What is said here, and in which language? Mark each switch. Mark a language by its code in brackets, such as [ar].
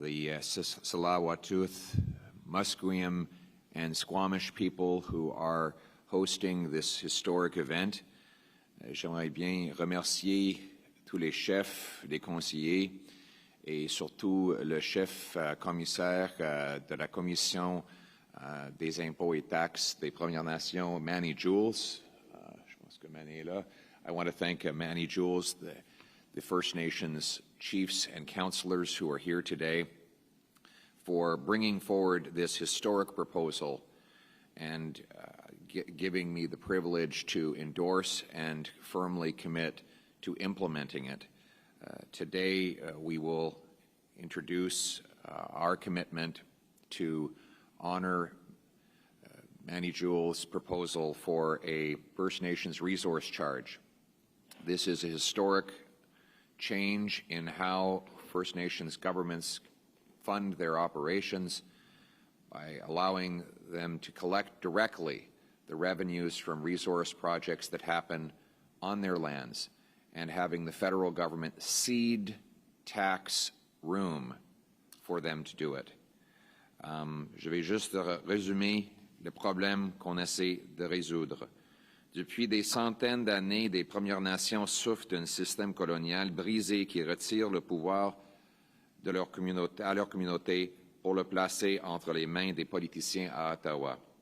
[en] The Tsleil-Waututh, Musqueam, and Squamish people who are hosting this historic event. [fr] J'aimerais bien remercier tous les chefs, les conseillers et surtout le chef commissaire de la Commission des impôts et taxes des Premières Nations, Manny Jules. Je pense que Manny est là. [en] I want to thank Manny Jules, the First Nations chiefs and councillors who are here today for bringing forward this historic proposal and giving me the privilege to endorse and firmly commit to implementing it. Today, we will introduce our commitment to honor Manny Jules' proposal for a First Nations resource charge. This is a historic change in how First Nations governments fund their operations by allowing them to collect directly the revenues from resource projects that happen on their lands and having the federal government cede tax room for them to do it. [fr] Je vais juste résumer le problème qu'on essaie de résoudre. Depuis des centaines d'années, des Premières Nations souffrent d'un système colonial brisé qui retire le pouvoir de à leur communauté pour le placer entre les mains des politiciens à Ottawa.